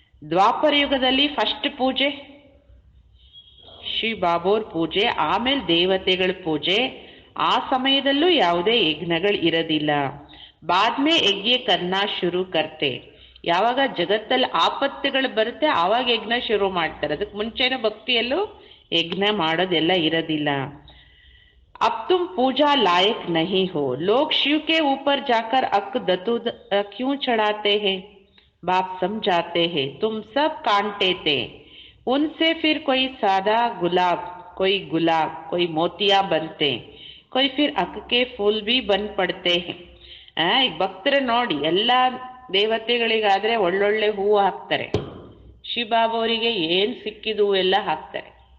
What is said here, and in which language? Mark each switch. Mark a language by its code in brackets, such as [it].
[kn] ದ್ವಾಪರ ಯುಗದಲ್ಲಿ ಫಸ್ಟ್ ಪೂಜೆ ಶ್ರೀ ಬಾಬೋರ್ ಪೂಜೆ, ಆಮೇಲೆ ದೇವತೆಗಳ ಪೂಜೆ. ಆ ಸಮಯದಲ್ಲೂ ಯಾವುದೇ ಯಜ್ಞಗಳು ಇರೋದಿಲ್ಲ. [hi] ಬಾದ್ಮೇ ಯಜ್ಞ ಕರ್ನಾ ಶುರು ಕರ್ತೆ. [kn] ಯಾವಾಗ ಜಗತ್ತಲ್ಲಿ ಆಪತ್ತುಗಳು ಬರುತ್ತೆ ಆವಾಗ ಯಜ್ಞ ಶುರು ಮಾಡ್ತಾರೆ. ಅದಕ್ಕೆ ಮುಂಚೆನೂ ಭಕ್ತಿಯಲ್ಲೂ ಯಜ್ಞ ಮಾಡೋದೆಲ್ಲ ಇರೋದಿಲ್ಲ. [hi] अब तुम पूजा लायक नहीं हो, लोग शिव के ऊपर जाकर अक दतूद क्यों चढ़ाते हैं? बाप समझाते हैं तुम सब कांटे थे, उनसे फिर कोई सादा गुलाब, कोई मोतिया बनते, कोई फिर अक के फूल भी बन पड़ते हैं. [kn] ಈಗ ಭಕ್ತರ ನೋಡಿ, ಎಲ್ಲ ದೇವತೆಗಳಿಗಾದ್ರೆ ಒಳ್ಳೊಳ್ಳೆ ಹೂವು ಹಾಕ್ತಾರೆ, ಶಿವಬಾಬಾ ಅವರಿಗೆ ಏನ್ ಸಿಕ್ಕಿದ ಹೂವೆಲ್ಲ ಹಾಕ್ತಾರೆ.